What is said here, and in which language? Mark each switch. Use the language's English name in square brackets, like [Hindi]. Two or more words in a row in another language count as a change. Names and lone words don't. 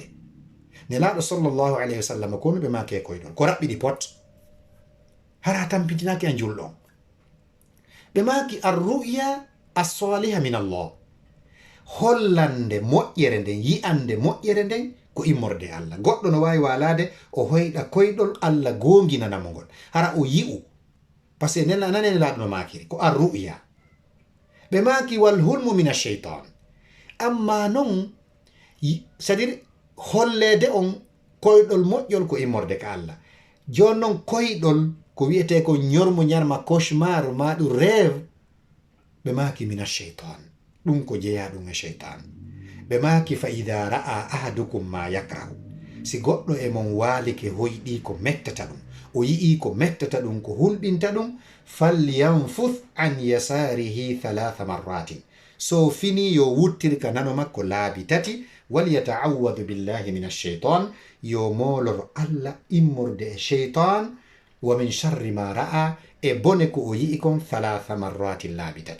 [Fula] Nelaɗo [Arabic] صلى الله عليه وسلم [Fula] kono ɓe make koyɗon ko raɓɓiɗi pot hara tampitinaki a julɗon ɓe maki [Arabic] الرؤيا الصالحة من الله, [Fula] hollande moƴƴere nden, yi'ande moƴƴere nden ko immorde Allah. Goɗɗo no wawi walade o hoyɗa koyɗol Allah gonginanamo ngol hara o yi'u [French] par ce que [Fula] nane nelaɗo no makiri ko arruya. ɓe maki [Arabic] والحلم من الشيطان, [Fula] amma non c'est-à-dire hollede on koyɗol moƴƴol ko immorde ka Allah. Jon non koyɗol ko wiyete ko ñormo ñarma cauchemar ma ɗum rêve, ɓe maki [Arabic] من الشيطان, [Fula] ɗum ko jeeya ɗum e cheytan. ɓe maki [Arabic] فإذا رأى أحدكم ما يكرهه, [Fula] si goɗɗo e mon walike hoyɗi ko mettata ɗum, o yi'i ko mettata ɗum ko hulɓinta ɗum, [Arabic] فلينفث عن يساره 3 مرات, [Fula] so fini yo wuttirka nano makko laabi 3, [Arabic] وليتعوذ بالله من الشيطان, [Fula] yo molor Allah immorde e cheytan, [Arabic] ومن شر ما رأى, [Fula] e bone ko o yi'i kon [Arabic] 3 مرات [Fula] laabi 3.